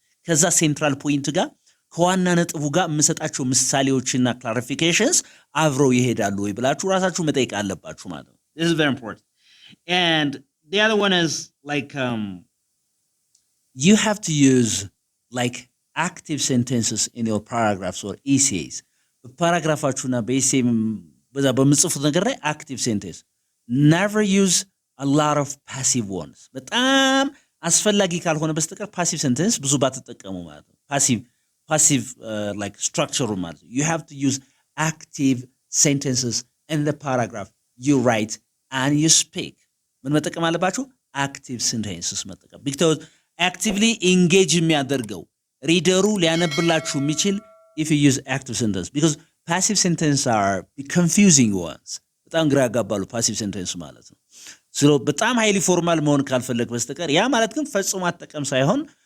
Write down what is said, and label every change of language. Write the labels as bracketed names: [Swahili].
[Amharic] ከዛ ሴንትራል ፖይንት ጋር ከዋና ነጥቡ ጋር የምሰጣቸው ምሳሌዎችና ክላሪፊኬሽንስ አብረው ይሄዳሉ ወይ ብላችሁ ራሳችሁ መጠየቅ አለባችሁ ማለት ነው። [English] this is very important. And the other one is like you have to use like active sentences in your paragraphs or essays. [Amharic] በፓራግራፋችሁና በኤሴይ በዛ በምጽፉት ነገር ላይ active sentence. [English] Never use a lot of passive ones. [Amharic] በጣም አስፈላጊ ካልሆነ በስተቀር passive sentence ብዙ ባትጠቀሙ ማለት ነው። passive like structure ማለት ነው. [English] You have to use active sentences in the paragraph you write and you speak. [Amharic] ምን መጠቀም አለባችሁ? [English] active sentences መጠቀም. because actively engage [Amharic] የሚያደርገው ሪደሩ ሊያነብላችሁ የሚችል [English] if you use active sentence, because passive sentence are confusing ones. [Amharic] በጣም ግራ ያጋባሉ passive sentence ማለት ነው። በጣም [English] highly formal [Amharic] መሆን ካልፈለግ በስተቀር ያ ማለት ግን ፈጽሞ አጠቀም ሳይሆን